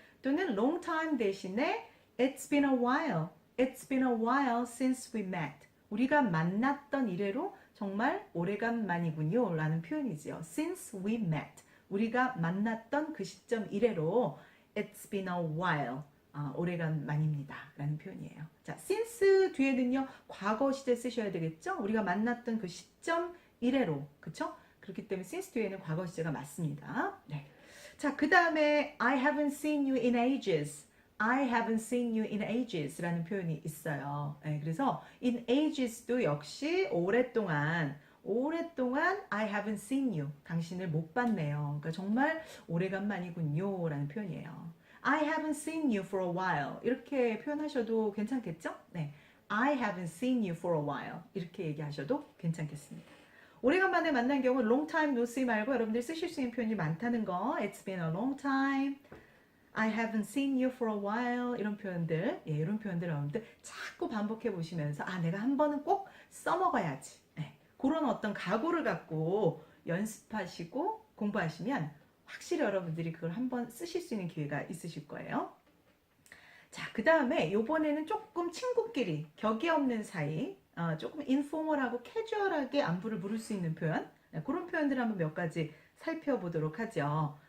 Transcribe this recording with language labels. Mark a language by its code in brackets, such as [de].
[ko] 또는 [en] long time 대신에 It's been a while. It's been a while since we met. [ko] 우리가 만났던 이래로 정말 오래간만이군요. 라는 표현이지요. [en] Since we met. [ko] 우리가 만났던 그 시점 이래로 [en] It's been a while. [ko] 오래간만입니다. 라는 표현이에요. 자, since 뒤에는요, 과거 시제 쓰셔야 되겠죠? 우리가 만났던 그 시점 이래로. 그쵸? 그렇기 때문에 since 뒤에는 과거 시제가 맞습니다. 네. 자, 그 다음에 [en] I haven't seen you in ages. I haven't seen you in ages [ko] 라는 표현이 있어요. 네, 그래서 in ages도 역시 오랫동안 [en] I haven't seen you. [ko] 당신을 못 봤네요. 그러니까 정말 오래간만이군요. 라는 표현이에요. [en] I haven't seen you for a while. [ko] 이렇게 표현하셔도 괜찮겠죠? 네. [en] I haven't seen you for a while. [ko] 이렇게 얘기하셔도 괜찮겠습니다. 오래간만에 만난 경우 long time no see 말고 여러분들 쓰실 수 있는 표현이 많다는 거. [en] It's been a long time. I haven't seen you for a while. [ko] 이런 표현들, 예, 이런 표현들 여러분들 자꾸 반복해 보시면서 내가 한 번은 꼭 써먹어야지. 네. 그런 어떤 각오를 갖고 연습하시고 공부하시면 확실히 여러분들이 그걸 한번 쓰실 수 있는 기회가 있으실 거예요. 자, 그 다음에 요번에는 조금 친구끼리 격이 없는 사이, 조금 인포멀하고 캐주얼하게 안부를 물을 수 있는 표현, 그런 표현들 한번 몇 가지 살펴보도록 하죠.